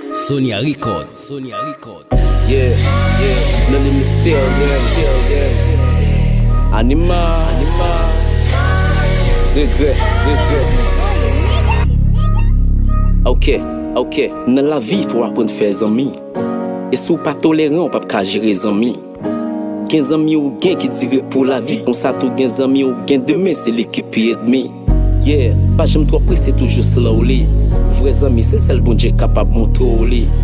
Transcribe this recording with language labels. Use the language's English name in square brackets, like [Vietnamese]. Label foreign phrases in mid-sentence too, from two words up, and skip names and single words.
[English] Sonia Record, Sonia Record. Yeah, yeah, nan li mi still, yeah, still, yeah. Anima, anima. Regret, regret. [Haitian Creole] Ok, ok, nan lavi fò aprann fè zanmi. E si ou pa toleran, ou pa ka jere zanmi. Gen zanmi ou gen ki tire pou lavi, konsa tou gen zanmi ou gen demen, se li ki pi edmi. Yeah, pa janm twò prese, toujou slowly. Vre zanmi, se sèl Bondye kapab montre ou li.